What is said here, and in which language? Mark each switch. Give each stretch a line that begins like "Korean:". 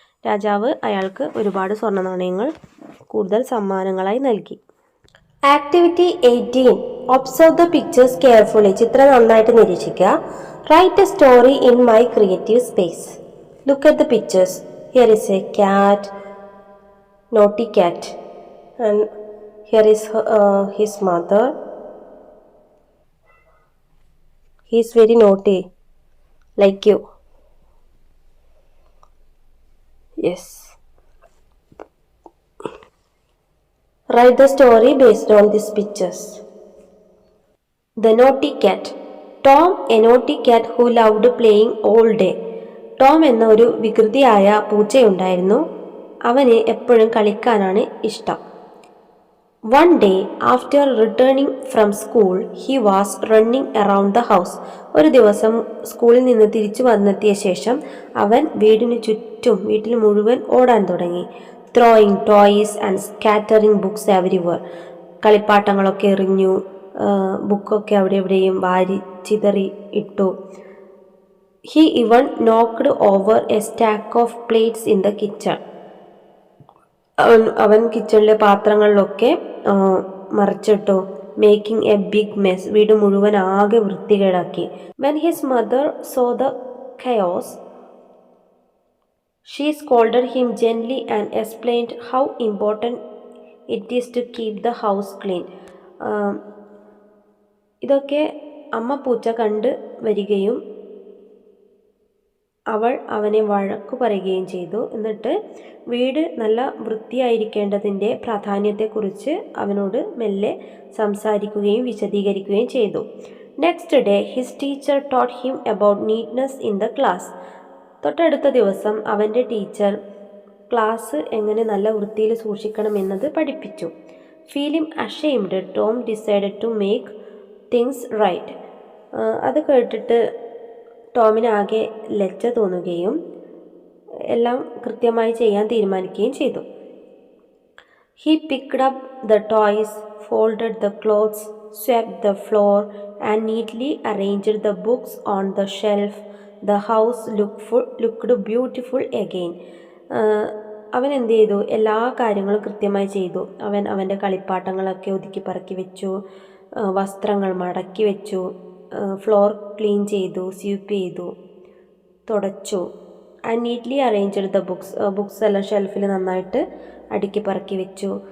Malayalam: രാജാവ് അയാൾക്ക് ഒരുപാട് സ്വർണ്ണ നാണയങ്ങൾ കൂടുതൽ സമ്മാനങ്ങളായി നൽകി.
English: Activity 18. Observe the pictures carefully.
Malayalam: ചിത്രം നന്നായിട്ട് നിരീക്ഷിക്കുക.
English: Write a story in my creative space. Look at the pictures. Here is a cat, naughty cat, and here is his mother. He is very naughty, like you. Yes. Write the story based on these pictures. The naughty cat. Tom, a naughty cat who loved playing all day.
Malayalam: Tom എന്ന ഒരു വികൃതിയായ പൂച്ചയുണ്ടായിരുന്നു. അവന് എപ്പോഴും കളിക്കാനാണ് ഇഷ്ടം.
English: One day after returning from school he was running around the house.
Malayalam: ഒരു ദിവസം സ്കൂളിൽ നിന്ന് തിരിച്ചു വന്നെത്തിയ ശേഷം അവൻ വീട്ടിൽ മുഴുവൻ ഓടാൻ തുടങ്ങി.
English: Throwing toys and scattering books everywhere.
Malayalam: കളിപ്പാട്ടങ്ങളൊക്കെ എറിഞ്ഞു, ബുക്കൊക്കെ അവിടെ എവിടെയും വാരി ചിതറി ഇട്ടു.
English: He even knocked over a stack of plates in the kitchen.
Malayalam: അവൻ കിച്ചണിലെ പാത്രങ്ങളിലൊക്കെ മറിച്ചിട്ടു.
English: Making a big mess.
Malayalam: വീട് മുഴുവൻ ആകെ വൃത്തികേടാക്കി.
English: When his mother saw the chaos, she scolded him gently and explained how important it is to keep the house clean.
Malayalam: ഇതൊക്കെ അമ്മ പൂച്ച കണ്ട് വരികയും അവൾ അവനെ വഴക്കു പറയുകയും ചെയ്തു. എന്നിട്ട് വീട് നല്ല വൃത്തിയായിരിക്കേണ്ടതിൻ്റെ പ്രാധാന്യത്തെക്കുറിച്ച് അവനോട് മെല്ലെ സംസാരിക്കുകയും വിശദീകരിക്കുകയും ചെയ്തു.
English: Next day his teacher taught him about neatness in the class.
Malayalam: തൊട്ടടുത്ത ദിവസം അവൻ്റെ ടീച്ചർ ക്ലാസ് എങ്ങനെ നല്ല വൃത്തിയിൽ സൂക്ഷിക്കണമെന്നത് പഠിപ്പിച്ചു.
English: Feeling ashamed, Tom decided to make things right.
Malayalam: അത് കേട്ടിട്ട് ടോമിന് ആകെ ലജ്ജ തോന്നുകയും എല്ലാം കൃത്യമായി ചെയ്യാൻ തീരുമാനിക്കുകയും ചെയ്തു.
English: He picked up the toys, folded the clothes, swept the floor, and neatly arranged the books on the shelf. The house looked beautiful again.
Malayalam: അവൻ എന്ത് ചെയ്തു? എല്ലാ കാര്യങ്ങളും കൃത്യമായി ചെയ്തു. അവൻ്റെ കളിപ്പാട്ടങ്ങളൊക്കെ ഒതുക്കി പറക്കി വെച്ചു, വസ്ത്രങ്ങൾ മടക്കി വെച്ചു, ഫ്ലോർ ക്ലീൻ ചെയ്തു, സ്വീപ്പ് ചെയ്തു, തുടച്ചു.
English: and neatly arranged the books
Malayalam: എല്ലാം ഷെൽഫിൽ നന്നായിട്ട് അടുക്കി പറക്കി വെച്ചു.